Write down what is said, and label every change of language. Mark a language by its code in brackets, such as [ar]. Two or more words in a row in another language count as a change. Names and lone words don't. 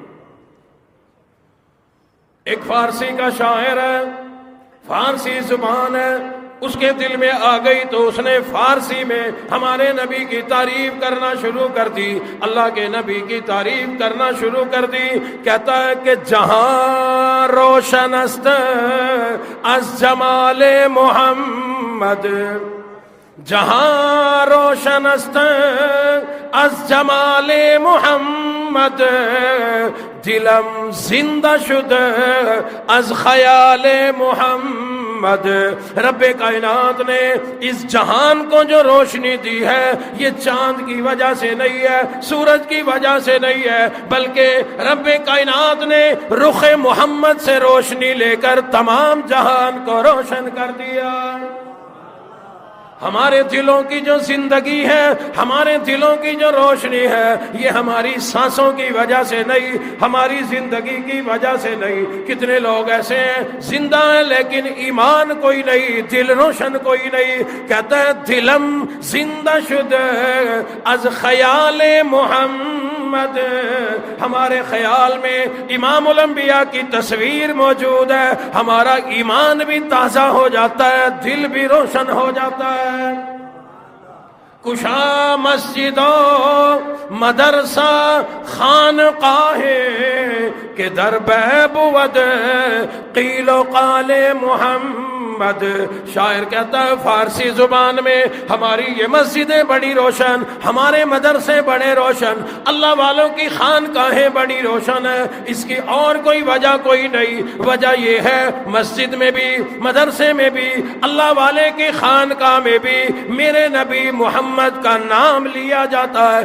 [ur] ایک فارسی کا شاعر ہے، فارسی زبان ہے، اس کے دل میں آ گئی تو اس نے فارسی میں ہمارے نبی کی تعریف کرنا شروع کر دی، اللہ کے نبی کی تعریف کرنا شروع کر دی. کہتا ہے کہ [fa] جہاں روشن است از جمال محمد، جہاں روشن است از جمال محمد، دلم زندہ شد از خیال محمد. [ur] رب کائنات نے اس جہان کو جو روشنی دی ہے یہ چاند کی وجہ سے نہیں ہے، سورج کی وجہ سے نہیں ہے، بلکہ رب کائنات نے رخ محمد سے روشنی لے کر تمام جہان کو روشن کر دیا. ہمارے دلوں کی جو زندگی ہے، ہمارے دلوں کی جو روشنی ہے، یہ ہماری سانسوں کی وجہ سے نہیں، ہماری زندگی کی وجہ سے نہیں. کتنے لوگ ایسے ہیں زندہ ہیں لیکن ایمان کوئی نہیں، دل روشن کوئی نہیں. کہتا ہے [fa] دلم زندہ شد از خیال محمد، [ur] ہمارے خیال میں امام الانبیاء کی تصویر موجود ہے، ہمارا ایمان بھی تازہ ہو جاتا ہے، دل بھی روشن ہو جاتا ہے. [fa] کشا مسجد و مدرسہ خانقاہ کہ در بہ بود قیل و قال محمد. [ur] شاعر کہتا ہے فارسی زبان میں ہماری یہ مسجدیں بڑی روشن، ہمارے مدرسے بڑے روشن، اللہ والوں کی خانقاہیں بڑی روشن ہے. اس کی اور کوئی وجہ کوئی نہیں، وجہ یہ ہے مسجد میں بھی، مدرسے میں بھی، اللہ والے کی خانقاہ میں بھی میرے نبی محمد کا نام لیا جاتا ہے.